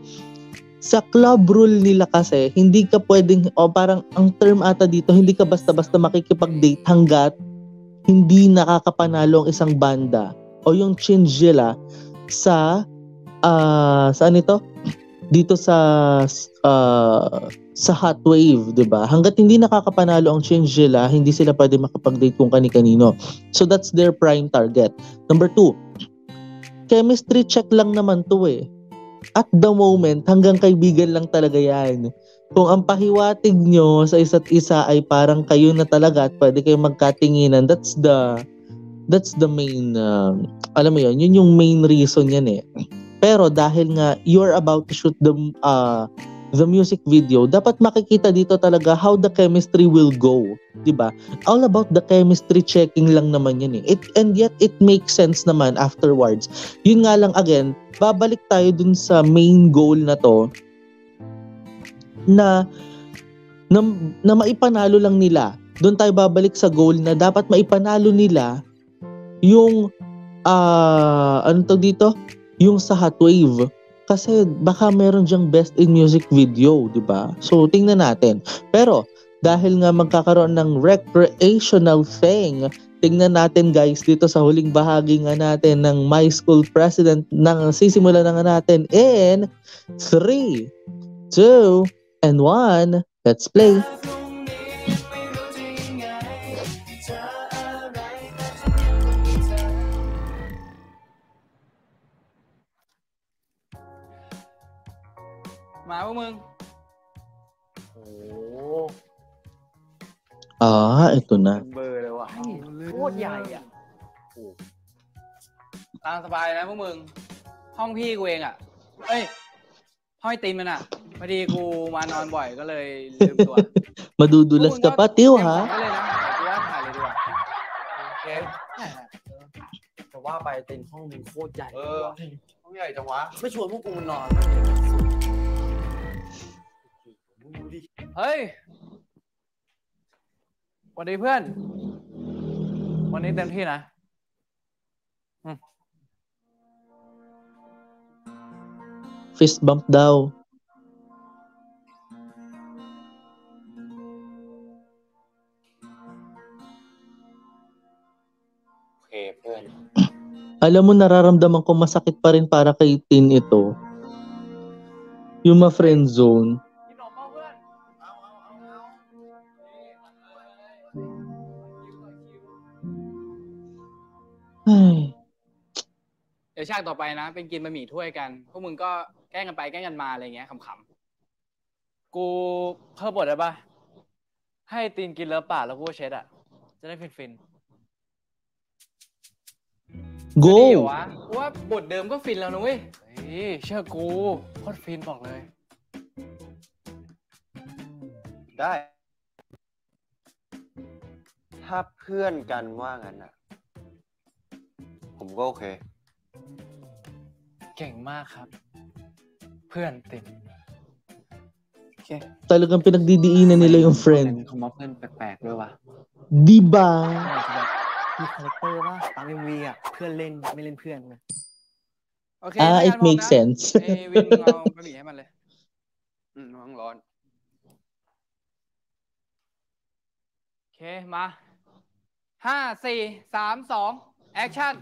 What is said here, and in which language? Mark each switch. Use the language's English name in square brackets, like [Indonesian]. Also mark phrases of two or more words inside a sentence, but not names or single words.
[Filipino] Sa [English] club rule [Filipino] nila kasi, hindi ka pwedeng, parang ang term ata dito, hindi ka basta-basta makikipag-date hanggat hindi nakakapanalo ang isang banda o yung Chinjila sa saan ito? Dito sa Hot Wave, 'di ba? Hangga't hindi nakakapanalo ang Chinjila, hindi sila pwede makapag-date kung kani-kanino. [English] So that's their prime target. [Filipino] Number 2, chemistry check lang naman 'to eh. [English] At the moment, [Filipino] hanggang kaibigan lang talaga 'yan. Kung ang pahiwatig nyo sa isa't isa ay parang kayo na talaga at pwede kayong magkatinginan, [English] that's the main [Filipino] alam mo yun yung [English] main reason [Filipino] yan eh. Pero dahil nga [English] you're about to shoot the music video, [Filipino] dapat makikita dito talaga [English] how the chemistry will go, [Filipino] 'di ba? [English] All about the chemistry checking [Filipino] lang naman yan eh. [English] And yet it makes sense naman afterwards. [Filipino] Yun nga lang, again, babalik tayo dun sa [English] main goal [Filipino] na to, na maipanalo lang nila doon tayo babalik sa goal na dapat maipanalo nila yung ano tawag dito? Yung sa Hot Wave. Kasi baka meron diyang [English] best in music video, [Filipino] di ba? So, tingnan natin. Pero, dahil nga magkakaroon ng [English] recreational thing, [Filipino] tingnan natin guys dito sa huling bahagi nga natin ng My School President ng sisimula na nga natin [English] in 3, 2, and 1. Let's play. [Thai] Ma pวกมึง โอ้ [Filipino] Ito na. [Thai] เบอร์เลยว่ะโคตรใหญ่อ่ะ ตามสบายนะพวกมึง ห้องพี่กูเองอ่ะ เอ้ย ห้องไอติมมันอ่ะ พอดีกูมานอนบ่อยก็เลยลืมตัว [Filipino] Madudulas ka pa, Tiw, [Thai] เตรียมข [Filipino] ha? [Thai] องไว้เลยนะกูว่าถ่ายเลยดีกว่า โอเคแต่ว่าไปเต็นห้องมึงโคตรใหญ่ ห้องใหญ่จังวะ ไม่ชวนพวกกูนอน เฮ้ยวันนี้เพื่อน วันนี้เต็มที่นะ [English] Fist bump [Filipino] daw. [Thai] โอเคเพื่อน [Filipino] Alam mo, nararamdaman ko masakit pa rin para kay Tin ito. Yung ma- [English] friend zone. [Filipino] Ay. [Thai] เดี๋ยวฉากต่อไปนะ เป็นกินบะหมี่ถ้วยกัน พวกมึงก็แกล้งกันไปแกล้งกันมาอะไรเงี้ยขำ กูเพิ่มบทได้ปะให้ตีนกินเลิฟปากแล้วกูก็เช็ดอ่ะ จะได้ฟิน ๆจะดีเหรอ [Filipino] Go! [Thai] วะกูว่าบทเดิมก็ฟินแล้วนะเว้ย ๆเฮ้ยเชื่อกูโคตรฟินบอกเลย ได้ ถ้าเพื่อนกันว่างั้นอ่ะ ผมก็โอเค เก่งมากครับ เพื่อนติน [Filipino] Talagang pinagdidiinan nila yung [Thai] เ [Filipino] friend. [Thai] ขามาเพื่อนแปลกๆด้วยว่ะ [Filipino] Di ba? [Thai] มีคาแรคเตอร์ป่ะตามเอ็มวีอ่ะเพื่อนเล่นไม่เล่นเพื่อนนะ โอเคถ้างั้น [English] It [Thai] พร้อม [English] makes [Thai] นะ [English] sense. [Thai] เอ้ยวินมึงเอาบะหมี่ให้มันเลย น้องร้อน โอเค มาห้าสี่สามสองแอคชั่น